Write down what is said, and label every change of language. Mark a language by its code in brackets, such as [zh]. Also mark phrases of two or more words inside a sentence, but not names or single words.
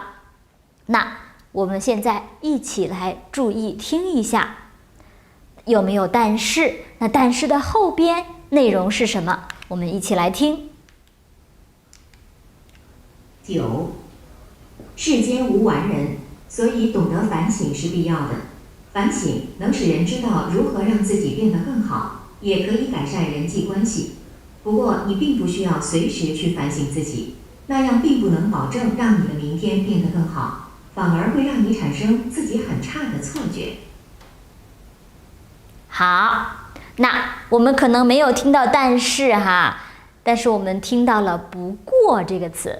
[zh] 那我們現在一起來注意聽一下，有沒有但是？那但是的後邊內容是什麼？我們一起來听。 9. 世間無完人，所以懂得反省是必要的。反省能使人知道如何讓自己變得更好，也可以改善人際關係。不過你並不需要隨時去反省自己，那樣並不能保證讓你的明天變得更好，反而會讓你產生自己很差的錯覺。好，那我們可能沒有聽到但是哈，但是我們聽到了不過這個詞。